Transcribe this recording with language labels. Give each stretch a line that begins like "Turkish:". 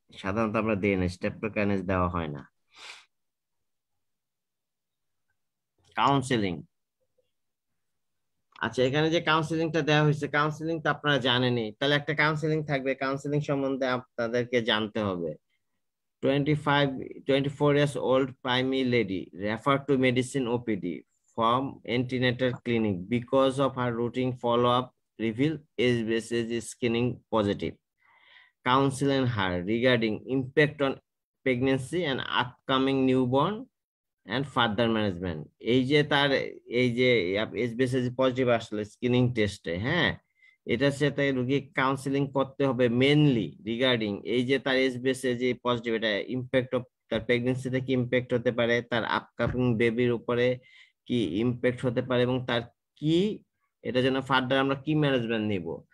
Bangla: সাধারণত আমরা দেই না, স্টেপটোকাইনেস দেওয়া হয় না। কাউন্সেলিং, আচ্ছা এখানে যে কাউন্সেলিংটা দেওয়া হয়েছে, কাউন্সেলিং তো আপনারা জানেনই, তাহলে একটা কাউন্সেলিং থাকবে, কাউন্সেলিং সম্বন্ধে আপনাদেরকে জানতে হবে।
English: 24 years old primary lady referred to medicine OPD from antenatal clinic because of her routine follow-up reveal HbSAg is scanning positive. Counseling her regarding impact on pregnancy and upcoming newborn and further management.
Bangla: এই যে তার এই যে HbSAg positive আসলে screening টেস্টে, হ্যাঁ এটার সাথে রোগী কাউন্সিলিং করতে হবে মেনলি রিগার্ডিং এই যে তার HbSAg পজিটিভ, এটা ইম্প্যাক্ট অফ তার প্রেগন্যান্সিতে কি ইম্প্যাক্ট হতে পারে, তার আপকামিং বেবির উপরে কি ইম্প্যাক্ট হতে পারে, এবং তার কি এটা যেন ফার্দার আমরা কি ম্যানেজমেন্ট নিব।